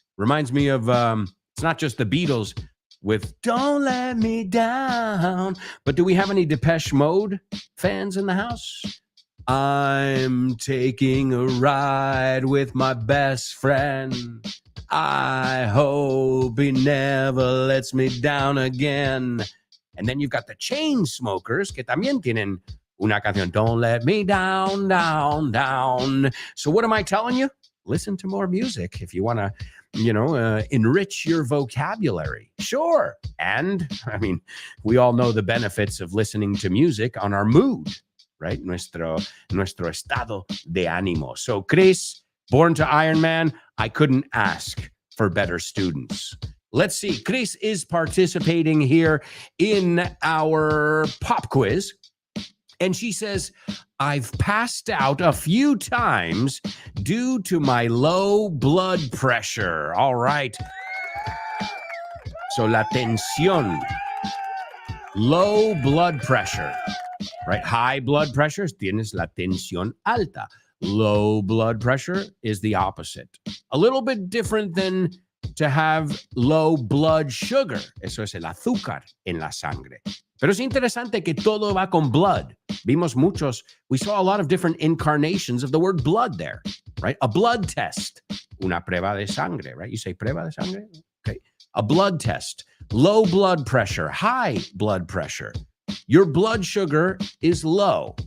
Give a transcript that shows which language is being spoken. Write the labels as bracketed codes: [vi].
[en] Reminds me of, it's not just the Beatles with Don't Let Me Down, but do we have any Depeche Mode fans in the house? I'm taking a ride with my best friend. I hope he never lets me down again. And then you've got the Chainsmokers, [es] que también tienen una canción, [en] Don't Let Me Down, Down, Down. So what am I telling you? Listen to more music if you want to, enrich your vocabulary. Sure. And, we all know the benefits of listening to music on our mood, right? [es] Nuestro estado de ánimo. [en] So, Chris, Born to Iron Man, I couldn't ask for better students. Let's see. Chris is participating here in our pop quiz. And she says, I've passed out a few times due to my low blood pressure. All right. So la tensión, low blood pressure, right? High blood pressure, [es] tienes la tensión alta. [en] Low blood pressure is the opposite. A little bit different than to have low blood sugar. [es] Eso es el azúcar en la sangre. Pero es interesante que todo va con blood. [en] We saw a lot of different incarnations of the word blood there, right? A blood test, [es] una prueba de sangre, [en] right? You say [es] prueba de sangre? [en] Okay. A blood test, low blood pressure, high blood pressure. Your blood sugar is low.